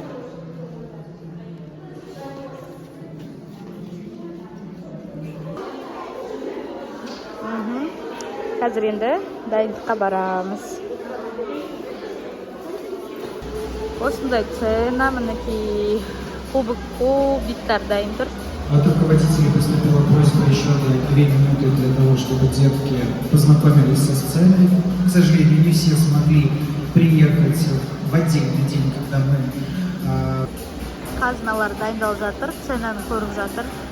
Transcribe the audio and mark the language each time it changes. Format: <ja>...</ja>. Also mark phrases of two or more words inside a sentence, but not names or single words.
<kk>Қазір енді дайындыққа барамыз. Осындай цена, мінекей кубиктар дайын тұр.</kk> <ru>От руководителей поступила просьба еще на 2 минуты для того, чтобы детки познакомились со сценой. К сожалению, не все смогли приехать в отдельный день, когда мы...</ru> <kk>Қазыналар дайындалып жатыр, ценаны көріп жатыр.</kk>